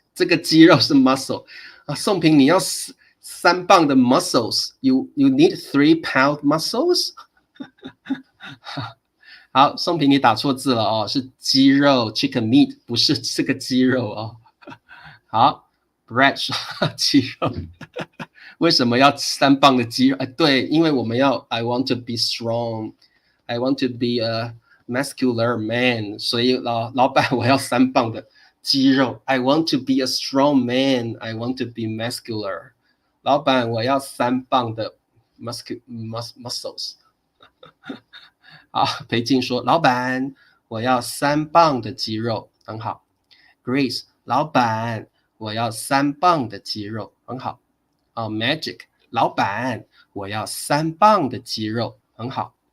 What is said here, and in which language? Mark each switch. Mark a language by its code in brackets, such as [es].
[zh] 这个肌肉是 muscle 啊，宋平你要3磅的 muscles， [en] you need 3 pound muscles [zh] 好，宋平你打错字了哦，是鸡肉 chicken meat， 不是这个鸡肉哦。好 ，Brad 说鸡肉，为什么要3磅的鸡肉？对，因为我们要 [en] I want to be strong， I want to be a muscular man， [zh] 所以老板我要3磅的肌肉。 [en] I want to be a strong man， I want to be muscular。 [zh] 老板我要3磅的 muscles。好，裴静说：“老板，我要3磅的鸡肉，很好。” Grace， 老板，我要3磅的鸡肉，很好。 Magic， 老板，我要3磅的鸡肉，很好。